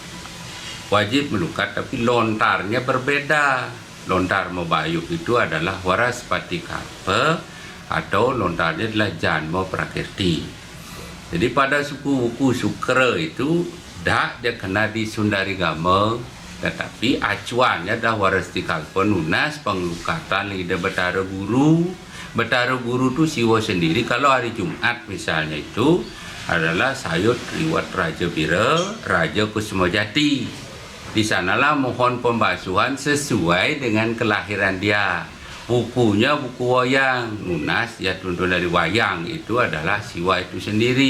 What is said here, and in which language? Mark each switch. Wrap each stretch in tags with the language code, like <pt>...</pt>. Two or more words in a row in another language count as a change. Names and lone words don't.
<id>Wajib melukat tapi lontarnya berbeda. Lontar mebayuk itu adalah waraspati karpa atau lontarnya adalah janma prakirti. Jadi pada suku wuku Sukra itu dia kena di Sundari Gama, tetapi acuannya adalah warasti kalpa</id> <ban>nunas pengelukatan</ban> <id>lidah Betara Guru. Betara Guru itu siwa sendiri. Kalau hari Jumat misalnya itu adalah sayut liwat Raja Bira, Raja Kusuma Jati. Di sanalah mohon pembasuhan sesuai dengan kelahiran dia. Bukunya buku wayang, nunas ya tuntun dari wayang itu adalah siwa itu sendiri.</id>